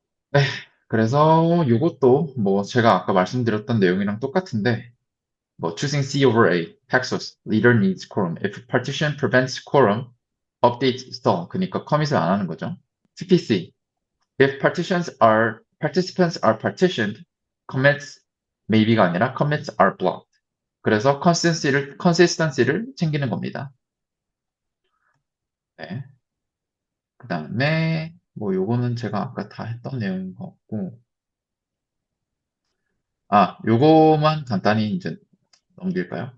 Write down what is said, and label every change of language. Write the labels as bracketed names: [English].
[Korean] 네, 그래서 이것도 뭐 제가 아까 말씀드렸던 내용이랑 똑같은데 뭐 [English] choosing C over A, Paxos, leader needs quorum. If partition prevents quorum, update stall. [Korean] 그러니까 커밋을 안 하는 거죠. [English] TPC. If participants are partitioned, commits maybe [Korean] 가 아니라 [English] commits are blocked. [Korean] 그래서 consistency를 챙기는 겁니다. 네. 그 다음에 뭐 요거는 제가 아까 다 했던 내용인 것 같고 요거만 간단히 이제 넘길까요?